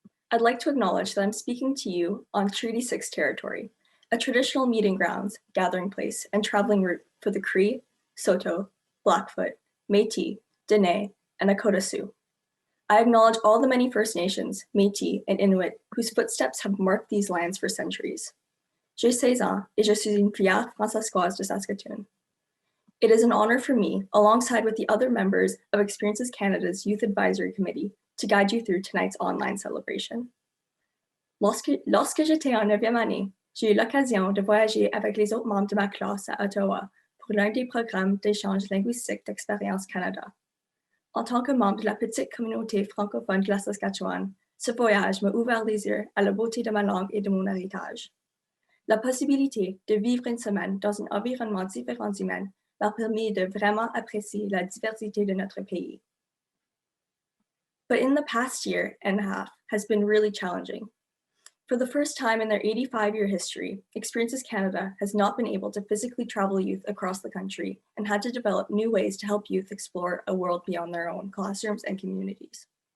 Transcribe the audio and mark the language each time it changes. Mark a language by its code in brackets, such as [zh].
[en] I'd like to acknowledge that I'm speaking to you on Treaty 6 territory, a traditional meeting grounds, gathering place, and traveling route for the Cree, Saulteaux, Blackfoot, Métis, Dene, and Nakota Sioux. I acknowledge all the many First Nations, Métis, and Inuit whose footsteps have marked these lands for centuries. [fr] J'ai 16 ans et je suis une fière Françaiscoise de Saskatoon. [en] It is an honor for me, alongside with the other members of Experiences Canada's Youth Advisory Committee, to guide you through tonight's online celebration. [fr] Lorsque j'étais en 9e année, j'ai eu l'occasion de voyager avec les autres membres de ma classe à Ottawa pour l'un des programmes d'échange linguistique d'Expérience Canada. En tant que membre de la petite communauté francophone de la Saskatchewan, ce voyage m'a ouvert les yeux à la beauté de ma langue et de mon héritage. La possibilité de vivre une semaine dans un environnement différent humain m'a permis de vraiment apprécier la diversité de notre pays. [en] But in the past year and a half has been really challenging. For the first time in their 85-year history, Experiences Canada has not been able to physically travel youth across the country and had to develop new ways to help youth explore a world beyond their own classrooms and communities.